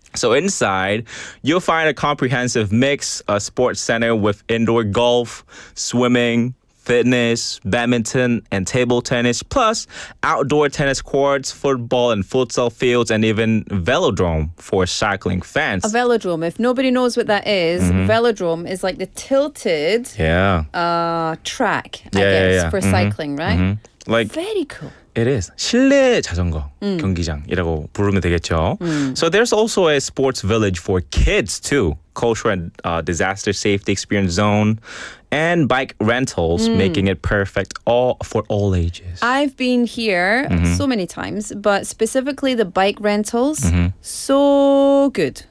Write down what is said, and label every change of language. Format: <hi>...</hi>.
<en>So inside, you'll find a comprehensive mix, a sports center with indoor golf, swimming, fitness, badminton, and table tennis, plus outdoor tennis courts, football and futsal fields, and even velodrome for cycling fans. A velodrome, if nobody knows what that is, velodrome is like the tilted track, I guess, for cycling, right? Like very cool. It is.</en> <ko>실내 자전거 경기장이라고 부르면 되겠죠.</ko> <en>So there's also a sports village for kids too. Cultural and disaster safety experience zone and bike rentals, making it perfect for all ages. I've been here so many times, but specifically the bike rentals, so good.</en>